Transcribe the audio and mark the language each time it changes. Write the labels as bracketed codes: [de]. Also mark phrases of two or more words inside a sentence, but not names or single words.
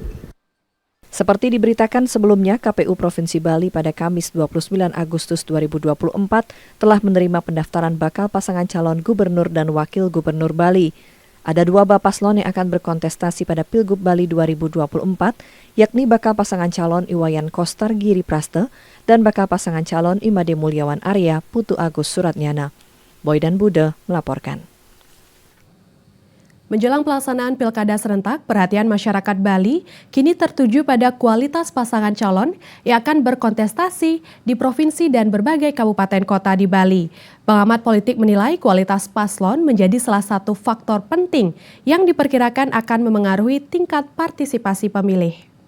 [id] Seperti diberitakan sebelumnya, KPU Provinsi Bali pada Kamis 29 Agustus 2024 telah menerima pendaftaran bakal pasangan calon gubernur dan wakil gubernur Bali. Ada dua Bapaslon yang akan berkontestasi pada Pilgub Bali 2024, yakni bakal pasangan calon Iwayan Koster Giri Praste dan bakal pasangan calon Imade Mulyawan Arya Putu Agus Suratnyana. Boy dan Bude melaporkan. Menjelang pelaksanaan Pilkada Serentak, perhatian masyarakat Bali kini tertuju pada kualitas pasangan calon yang akan berkontestasi di provinsi dan berbagai kabupaten kota di Bali. Pengamat politik menilai kualitas paslon menjadi salah satu faktor penting yang diperkirakan akan memengaruhi tingkat partisipasi pemilih.